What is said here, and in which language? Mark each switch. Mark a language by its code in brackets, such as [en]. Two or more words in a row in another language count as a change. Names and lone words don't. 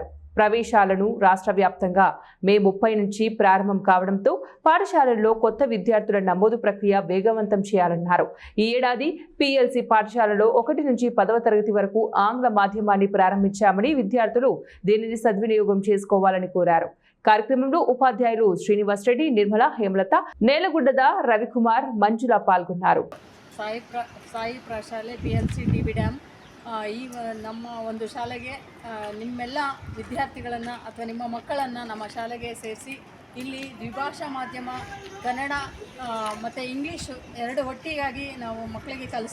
[te] ప్రవేశాలను రాష్ట్ర వ్యాప్తంగా మే 30 నుంచి ప్రారంభం కావడంతో పాఠశాలల్లో కొత్త విద్యార్థుల నమోదు ప్రక్రియ వేగవంతం చేయాలన్నారు. ఈ ఏడాది పీఎల్సీ పాఠశాలలో 1 నుంచి 10వ తరగతి వరకు ఆంగ్ల మాధ్యమాన్ని ప్రారంభించామని, విద్యార్థులు దీనిని సద్వినియోగం చేసుకోవాలని కోరారు. కార్యక్రమంలో ఉపాధ్యాయులు శ్రీనివాస్ రెడ్డి, నిర్మల, హేమలత, నేలగుడ్డద, రవికుమార్, మంజుల పాల్గొన్నారు. [kn] ಸಾಯಿ ಪ್ರಶಾಲೆ PLC ಟಿಬಿ ಡ್ಯಾಮ್ ಈ ನಮ್ಮ ಒಂದು ಶಾಲೆಗೆ ನಿಮ್ಮೆಲ್ಲ ವಿದ್ಯಾರ್ಥಿಗಳನ್ನು ಅಥವಾ ನಿಮ್ಮ ಮಕ್ಕಳನ್ನು ನಮ್ಮ ಶಾಲೆಗೆ ಸೇರಿಸಿ ಇಲ್ಲಿ ದ್ವಿಭಾಷಾ ಮಾಧ್ಯಮ ಕನ್ನಡ ಮತ್ತು ಇಂಗ್ಲೀಷು ಎರಡು ಒಟ್ಟಿಗಾಗಿ ನಾವು ಮಕ್ಕಳಿಗೆ ಕಲಿಸ್ತೀವಿ.